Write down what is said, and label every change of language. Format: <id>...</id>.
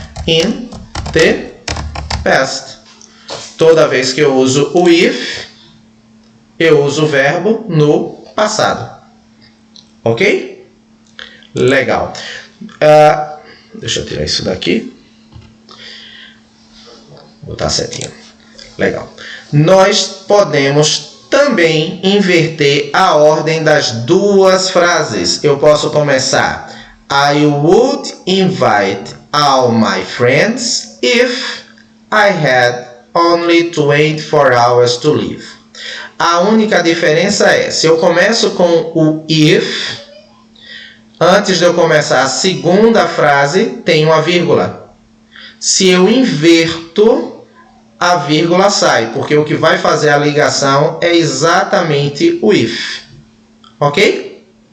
<en>In the past.</en> <pt>Toda vez que eu uso o if, eu uso o verbo no passado. Ok? Legal. Deixa eu tirar isso daqui. Vou botar setinha. Legal. Nós podemos também inverter a ordem das duas frases. Eu posso começar:</pt> <en>I would invite all my friends if I had only 24 hours to live.</en> <pt>A única diferença é, se eu começo com o if, antes de eu começar a segunda frase, tem uma vírgula. Se eu inverto, a vírgula sai, porque o que vai fazer a ligação é exatamente o if. Ok?</pt>